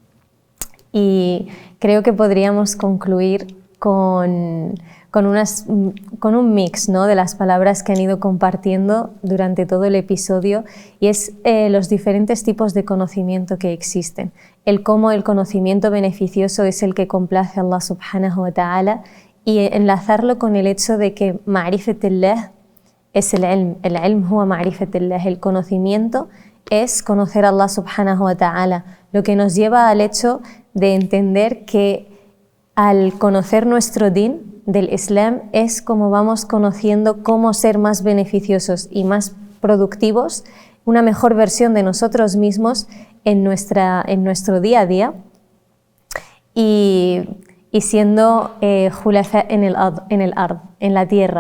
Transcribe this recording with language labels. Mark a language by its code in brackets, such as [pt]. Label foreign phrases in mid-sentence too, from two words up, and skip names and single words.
[es] Y creo que podríamos concluir con un mix, ¿no?, de las palabras que han ido compartiendo durante todo el episodio, y es los diferentes tipos de conocimiento que existen. El cómo el conocimiento beneficioso es el que complace a Allah [ar] سبحانه وتعالى, [es] y enlazarlo con el hecho de que ma'rifatillah es el [ar] علم هو معرفة الله, [es] el conocimiento es conocer a Allah [ar] سبحانه و [es] ta'ala, lo que nos lleva al hecho de entender que al conocer nuestro din del Islam es como vamos conociendo cómo ser más beneficiosos y más productivos, una mejor versión de nosotros mismos en nuestro día a día, y siendo julafa en el ard, en la tierra.